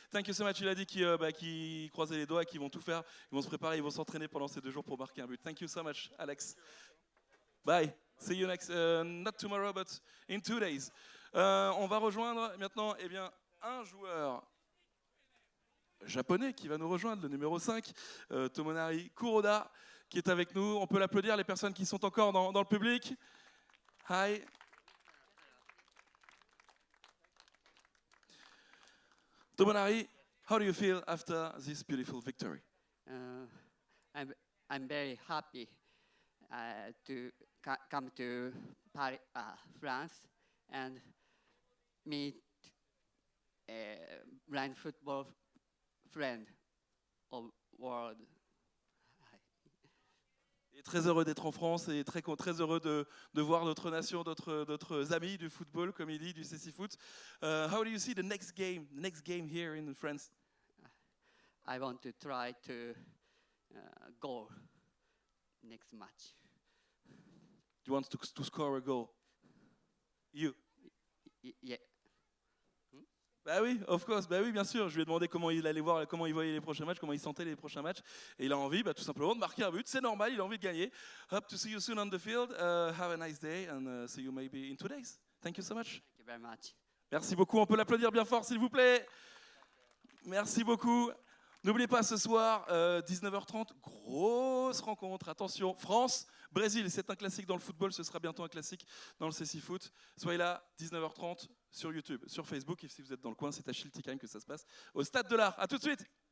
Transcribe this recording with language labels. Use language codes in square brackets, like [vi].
[en] Thank you so much. [fr] Il a dit qu'ils croisaient les doigts, qu'ils vont tout faire. Ils vont se préparer, ils vont s'entraîner pendant ces 2 jours pour marquer un but. [en] Thank you so much, Alex. Bye. See you next, not tomorrow, but in 2 days. [fr] On va rejoindre maintenant un joueur japonais qui va nous rejoindre, le numéro 5, Tomonari Kuroda, qui est avec nous. On peut l'applaudir, les personnes qui sont encore dans le public. [en] Hi. Tomonari, how do you feel after this beautiful victory? I'm very happy to come to Paris, France, and meet a blind football friend of world. [fr] Et très heureux d'être en France et très heureux de voir notre nation, d'autres amis du football, comme il dit, du CC Foot. [en] How do you see the next game here in France? I want to try to go next match. You want to score a goal? You? Yeah. [fr] Bah oui, [en] of course, [fr] bah oui, bien sûr. Je lui ai demandé comment il allait voir, comment il voyait les prochains matchs, comment il sentait les prochains matchs. Et il a envie, tout simplement, de marquer un but. C'est normal, il a envie de gagner. [en] Hope to see you soon on the field. Have a nice day and see you maybe in 2 days. Thank you so much. Thank you very much. [fr] Merci beaucoup. On peut l'applaudir bien fort, s'il vous plaît. Merci beaucoup. N'oubliez pas ce soir, 19h30, grosse rencontre. Attention, France, Brésil, c'est un classique dans le football, ce sera bientôt un classique dans le CC Foot. Soyez là, 19h30 sur YouTube, sur Facebook, et si vous êtes dans le coin, c'est à Schiltigheim que ça se passe, au Stade de l'Art. À tout de suite.